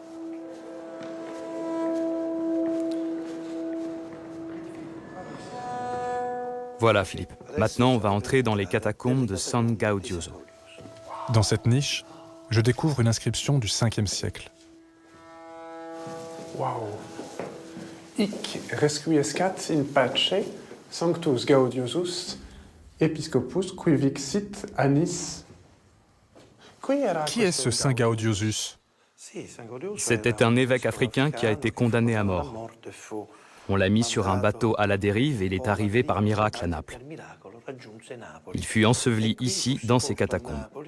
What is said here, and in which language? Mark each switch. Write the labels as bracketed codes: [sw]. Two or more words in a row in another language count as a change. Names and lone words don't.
[fr] Voilà, Philippe. Maintenant, on va entrer dans les catacombes de San Gaudioso. Dans cette niche, je découvre une inscription du Ve siècle. Waouh! [la] Hic resquiescat in pace Sanctus Gaudiosus Episcopus qui vixit annis. [fr] Qui est ce Saint Gaudiosus? C'était un évêque africain qui a été condamné à mort. On l'a mis sur un bateau à la dérive et il est arrivé par miracle à Naples. Il fut enseveli ici, dans ces catacombes.